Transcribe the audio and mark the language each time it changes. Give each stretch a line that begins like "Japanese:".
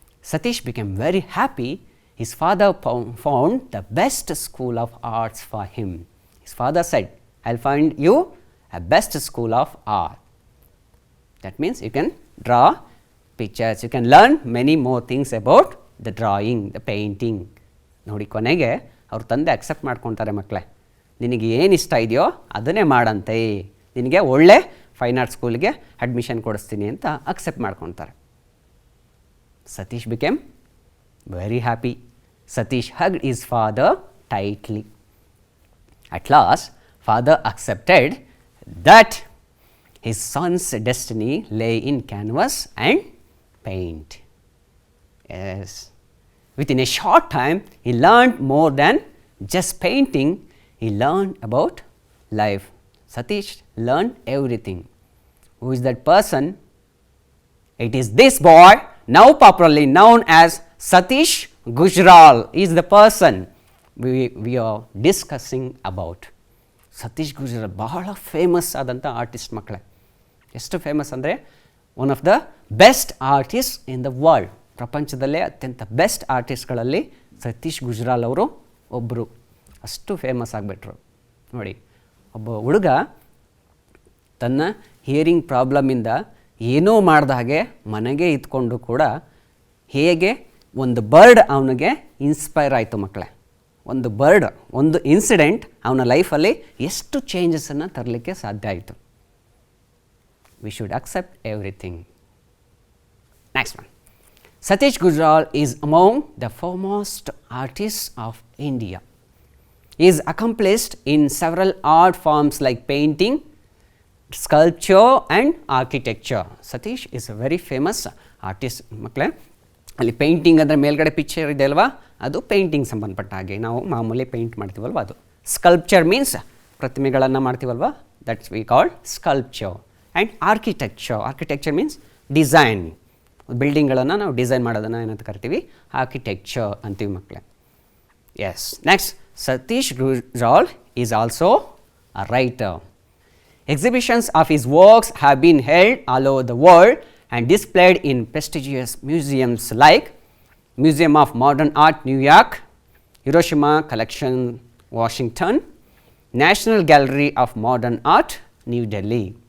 English: Satish became very happy. His father found the best school of arts for him. His father said, I will find you a best school of art. That means you can draw pictures, you can learn many more things about the drawing, the painting.
Kannada: ನೋಡಿ ಕೊನೆಗೆ ಅವ್ರ ತಂದೆ accept ಮಾಡ್ಕೊತಾರೆ, ಮಕ್ಕಳೇ ನಿನಗೆ ಏನು ಇಷ್ಟ ಇದೆಯೋ ಅದನ್ನೇ ಮಾಡಂತೆ, ನಿನಗೆ ಒಳ್ಳೆ ಫೈನ್ ಆರ್ಟ್ ಸ್ಕೂಲ್ಗೆ ಅಡ್ಮಿಷನ್ ಕೊಡಿಸ್ತೀನಿ ಅಂತ ಅಕ್ಸೆಪ್ಟ್ ಮಾಡ್ಕೊತಾರೆ.
English: Satish became very happy. Satish hugged his father tightly. At last, father accepted that his son's destiny lay in canvas and paint. Yes. Within a short time, he learned more than just painting. He learned about life. Satish learned everything. Who is that person? It is this boy, now popularly known as Satish Gujral is the person we are discussing about.
Kannada: Satish Gujral ಬಹಳ famous ಆದಂಥ artist ಮಕ್ಕಳೇ. ಎಷ್ಟು famous ಅಂದರೆ
English: One of the best artist in the world.
Kannada: ಪ್ರಪಂಚದಲ್ಲೇ ಅತ್ಯಂತ best ಆರ್ಟಿಸ್ಟ್ಗಳಲ್ಲಿ Satish Gujral ಅವರು ಒಬ್ಬರು. ಅಷ್ಟು ಫೇಮಸ್ ಆಗಿಬಿಟ್ರು. ನೋಡಿ, ಒಬ್ಬ ಹುಡುಗ ತನ್ನ ಹಿಯರಿಂಗ್ ಪ್ರಾಬ್ಲಮಿಂದ ಏನೂ ಮಾಡ್ದ ಹಾಗೆ ಮನೆಗೆ ಇದ್ಕೊಂಡು ಕೂಡ ಹೇಗೆ ಒಂದು ಬರ್ಡ್ ಅವನಿಗೆ ಇನ್ಸ್ಪೈರ್ ಆಯಿತು ಮಕ್ಕಳೇ. ಒಂದು ಬರ್ಡ್, ಒಂದು ಇನ್ಸಿಡೆಂಟ್ ಅವನ ಲೈಫಲ್ಲಿ ಎಷ್ಟು ಚೇಂಜಸನ್ನು ತರಲಿಕ್ಕೆ ಸಾಧ್ಯ ಆಯಿತು.
English: We should accept everything. Next one. Satish Gujral is among the foremost artists of India. He is accomplished in several art forms like painting, sculpture and architecture. Satish is a very famous artist
Kannada: ಮಕ್ಕಳೇ. ಅಲ್ಲಿ painting ಅಂದರೆ ಮೇಲ್ಗಡೆ picture ಇದೆ ಅಲ್ವಾ, ಅದು painting ಸಂಬಂಧಪಟ್ಟ ಹಾಗೆ ನಾವು ಮಾಮೂಲಿ ಪೇಂಟ್ ಮಾಡ್ತೀವಲ್ವ ಅದು.
English: sculpture means
Kannada: ಪ್ರತಿಮೆಗಳನ್ನು ಮಾಡ್ತೀವಲ್ವ,
English: That's we called sculpture. And architecture means design.
Kannada: ಬಿಲ್ಡಿಂಗ್ಗಳನ್ನು ನಾವು ಡಿಸೈನ್ ಮಾಡೋದನ್ನು ಏನಂತ ಕರಿತೀವಿ, ಆರ್ಕಿಟೆಕ್ಚರ್ ಅಂತೀವಿ ಮಕ್ಕಳೇ. S.
English: Next, Satish Gujral is also a writer. Exhibitions of his works have been held all over the world and displayed in prestigious museums like Museum of Modern Art, New York, Hiroshima Collection, Washington, National Gallery of Modern Art, New Delhi.